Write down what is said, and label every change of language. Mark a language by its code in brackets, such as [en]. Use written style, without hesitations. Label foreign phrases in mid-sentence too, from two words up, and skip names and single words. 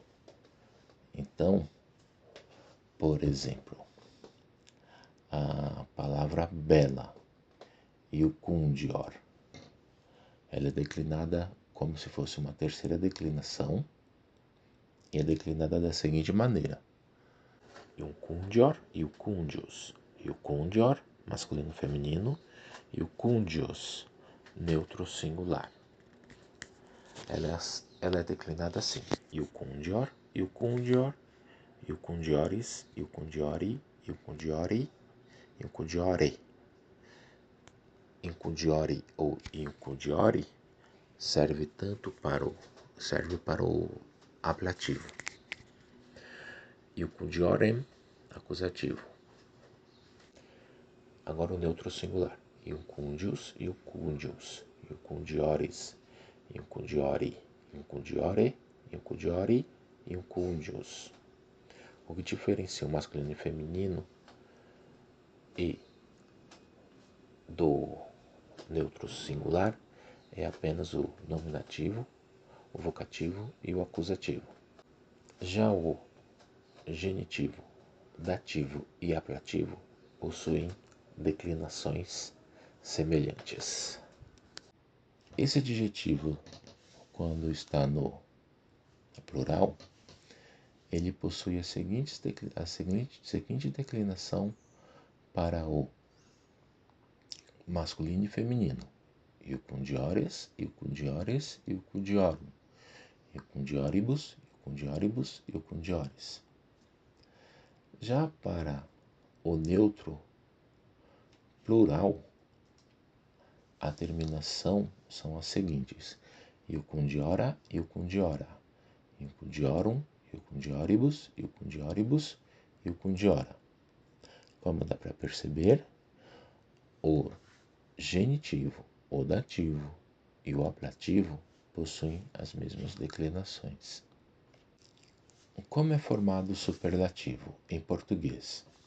[pt] Então, por exemplo, a palavra bela, iucundior, ela é declinada como se fosse uma terceira declinação e é declinada da seguinte maneira: [la] iucundior, iucundius. [pt] Iucundior, masculino feminino, iucundius, neutro singular. Ela é declinada assim: [la] iucundior, iucundior, iucundiores, iucundiori, iucundiori, iucundiore. [pt] Incudiore ou incudiore serve para o ablativo. Iucundiorem, acusativo. Agora o neutro singular: [la] iucundius, iucundius, iucundiores, iucundiori, iucundiore, iucundiori, iucundius. [pt] O que diferencia o masculino e feminino e do neutro singular é apenas o nominativo, o vocativo e o acusativo. Já o genitivo, dativo e ablativo possuem declinações semelhantes. Esse adjetivo, quando está no plural, ele possui a seguinte declinação para o masculino e feminino: [la] iucundiores, iucundiores, iucundiorum, iucundioribus, iucundioribus, iucundiores. [pt] Já para o neutro plural, a terminação são as seguintes: [la] iucundiora, iucundiora, iucundiorum, iucundioribus, iucundioribus, iucundiora. [pt] Como dá para perceber, o genitivo, o dativo e o ablativo possuem as mesmas declinações. Como é formado o superlativo em português?